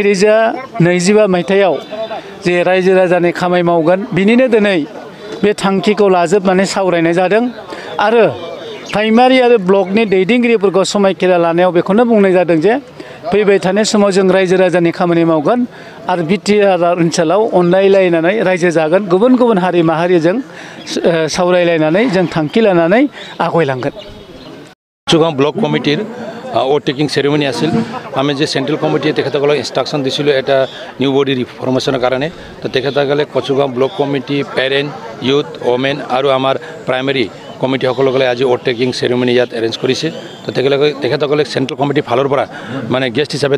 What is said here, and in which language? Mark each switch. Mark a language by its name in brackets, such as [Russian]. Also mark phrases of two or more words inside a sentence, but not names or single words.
[Bodo] 2025 मायथाइयाव जे रायजो राजानि खामानि मावगोन बिनिनो दिनै बे थांखिखौ लाजोबनानै सावरायनाय जादों आरो प्राइमारि आरो ब्लकनि दैदेनगिरिफोरखौ समायखिरा लानायाव बेखौनो बुंनाय जादों जे फैबाय थानाय समाव जों रायजो राजानि खामानि मावगोन आरो बिटिआर ओनसोलाव अनलायलायनानै रायजो जागोन गुबुन गुबुन हारि माहारिजों सावरायलायनानै जों थांखि लानानै आवगायलांगोन [Assamese] কচুগাঁও [English] block committee oath taking ceremony [Assamese] আছিল আমি যে [English] central committee [Assamese] তেখেতসকলক ইনস্ট্রাকশন দিছিলোঁ এটা [English] new body formation [Assamese] কাৰণে তো তেখেতসকলে কচুগাঁও [English] block committee parent youth women [Assamese] আৰু আমাৰ প্ৰাইমেৰী কমিটিসকলে আজি [English] oath taking ceremony [Assamese] ইয়াত এৰেঞ্জ কৰিছে তো তেখেতসকলে [English] central committee [Assamese] ফালৰ পৰা মানে গেষ্ট হিচাপে